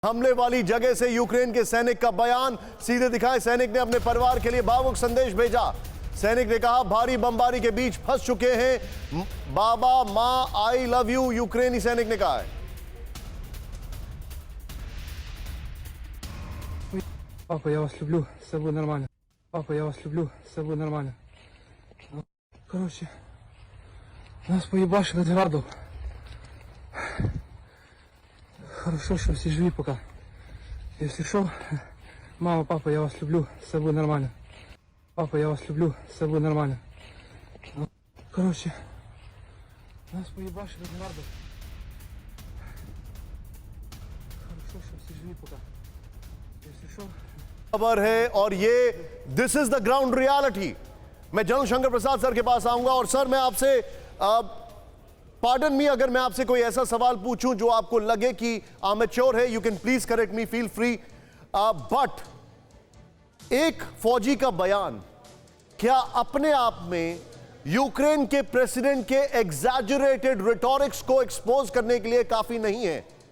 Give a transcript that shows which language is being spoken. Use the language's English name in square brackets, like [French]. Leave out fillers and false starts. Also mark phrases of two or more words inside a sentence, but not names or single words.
[Hindi] हमले वाली जगह से यूक्रेन के सैनिक का बयान सीधे दिखाए। सैनिक ने अपने परिवार के लिए भावुक संदेश भेजा। सैनिक ने कहा, भारी बमबारी के बीच फंस चुके हैं बाबा मां, [English] I love you. [Hindi] यूक्रेनी सैनिक ने कहा है। [Russian] Папа, я вас люблю, все будет нормально. Папа, я вас люблю, все будет нормально. Короче, нас поебашили градом. Хорошо, что все живы пока. Если что, мама, папа, я вас люблю, все будет нормально. Папа, я вас люблю, все будет нормально. Короче, нас поебашили градом. Хорошо, что все живы пока. Если что... [English] खबर है और ये this is the ground reality. [Hindi] मैं जनरल शंकर प्रसाद सर के पास आऊंगा और सर मैं आपसे [English] pardon me [Hindi] अगर मैं आपसे कोई ऐसा सवाल पूछूं जो आपको लगे कि अमेच्योर है, [English] you can please correct me, feel free, but [Hindi] एक फौजी का बयान क्या अपने आप में यूक्रेन के प्रेसिडेंट के [English] exaggerated rhetorics [Hindi] को एक्सपोज करने के लिए काफी नहीं है?